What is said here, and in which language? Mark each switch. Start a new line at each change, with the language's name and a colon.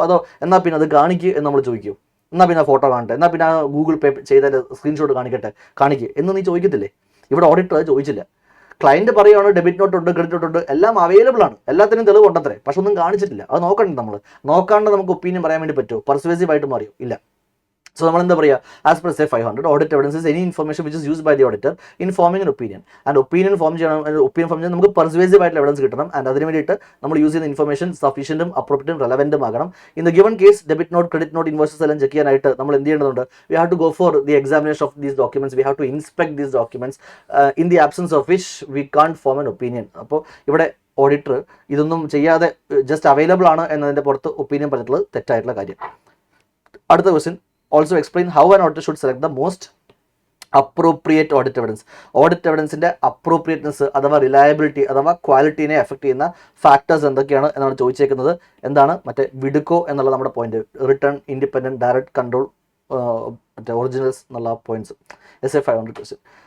Malayalam: അതോ എന്നാൽ പിന്നെ അത് കാണിക്കുക എന്ന് നമ്മൾ ചോദിക്കുമോ? എന്നാൽ പിന്നെ ഫോട്ടോ കാണട്ടെ, എന്നാൽ പിന്നെ ഗൂഗിൾ പേ ചെയ്താൽ സ്ക്രീൻഷോട്ട് കാണിക്കുക എന്ന് നീ ചോദിക്കത്തില്ലേ? ഇവിടെ ഓഡിറ്റർ അത് ചോദിച്ചില്ല. ക്ലയൻറ്റ് പറയുകയാണ് ഡെബിറ്റ് നോട്ട് ഉണ്ട്, ക്രെഡിറ്റ് നോട്ട് ഉണ്ട്, എല്ലാം അവൈലബിൾ ആണ്, എല്ലാത്തിനും തെളിവ് ഉണ്ടത്രേ, പക്ഷെ ഒന്നും കാണിച്ചിട്ടില്ല. അത് നോക്കണ്ട, നമ്മൾ നോക്കാണ്ട് നമുക്ക് ഒപ്പീനിയൻ പറയാൻ വേണ്ടി പറ്റുമോ? പെർസ്വേസീവ് ആയിട്ട് മാറിയോ? ഇല്ല.
English: So, as per say 500, audit evidence is any information which is used by the auditor in forming an opinion.
Malayalam: And opinion form നമുക്ക് persuasive ആയിട്ടുള്ള evidence കിട്ടണം. And അതിന് വേണ്ടിയിട്ട് നമ്മൾ യൂസ് ചെയ്യുന്ന ഇൻഫർമേഷൻ സഫീഷ്യൻറ്റും അപ്രോപ്രിയറ്റും റെലവൻറ്റും ആകണം.
English: in the given case
Malayalam: debit not credit note invoices എല്ലാം check ചെയ്യാനായിട്ട് നമ്മൾ എന്ത് ചെയ്യേണ്ടതുണ്ട്?
English: We have to go for the examination of these documents. We have to inspect these documents in the absence of which we can't form an opinion.
Malayalam: അപ്പോൾ ഇവിടെ auditor ഇതൊന്നും ചെയ്യാതെ just available ആണ് എന്നതിൻ്റെ പുറത്ത് ഒപ്പീനിയൻ പറഞ്ഞിട്ടുള്ളത് തെറ്റായിട്ടുള്ള കാര്യം. അടുത്ത question,
English: also explain how an auditor should select the most appropriate audit evidence.
Malayalam: Audit evidence-ന്റെ appropriateness അഥവാ റിലയബിലിറ്റി അഥവാ ക്വാളിറ്റീനെ എഫക്ട് ചെയ്യുന്ന ഫാക്ടേഴ്സ് എന്തൊക്കെയാണ് എന്നാണ് ചോദിച്ചേക്കുന്നത്. എന്താണ് മറ്റേ വിഡുക്കോ എന്നുള്ള നമ്മുടെ point, return, independent, direct control, മറ്റേ ഒറിജിനൽസ് എന്നുള്ള പോയിന്റ്സ്. SA 500 question.